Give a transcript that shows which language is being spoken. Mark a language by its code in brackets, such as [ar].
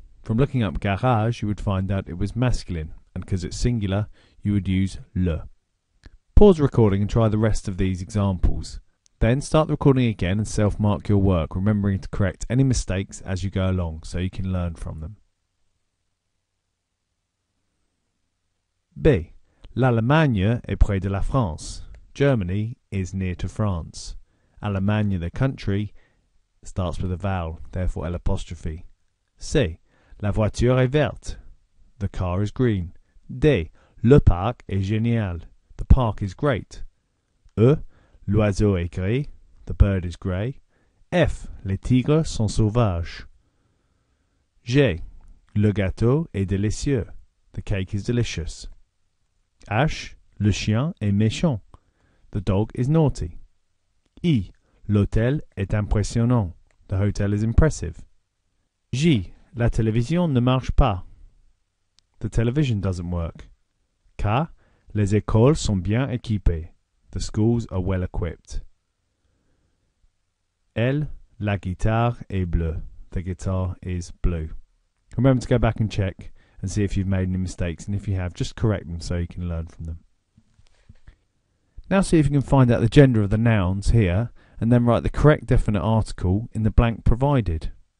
[en] From looking up garage, you would find out it was masculine, and because it's singular, you would use le. Pause the recording and try the rest of these examples. Then start the recording again and self-mark your work, remembering to correct any mistakes as you go along so you can learn from them. B. [fr] L'Allemagne est près de la France. [en] Germany is near to France. Allemagne, the country, starts with a vowel, therefore l'apostrophe. C. [fr] La voiture est verte. [en] The car is green. D. [fr] Le parc est génial. [en] The park is great. E. [fr] L'oiseau est gris. [en] The bird is grey. F. [fr] Les tigres sont sauvages. G. Le gâteau est délicieux. [en] The cake is delicious. H. [fr] Le chien est méchant. [en] The dog is naughty. I. [fr] L'hôtel est impressionnant. [en] The hotel is impressive. J. [fr] La télévision ne marche pas. [en] The television doesn't work. K. [fr] Les écoles sont bien équipées. [en] The schools are well equipped. [fr] L. La guitare est bleue. [en] The guitar is blue. Remember to go back and check and see if you've made any mistakes, and if you have, just correct them so you can learn from them. Now see if you can find out the gender of the nouns here, and then write the correct definite article in the blank provided.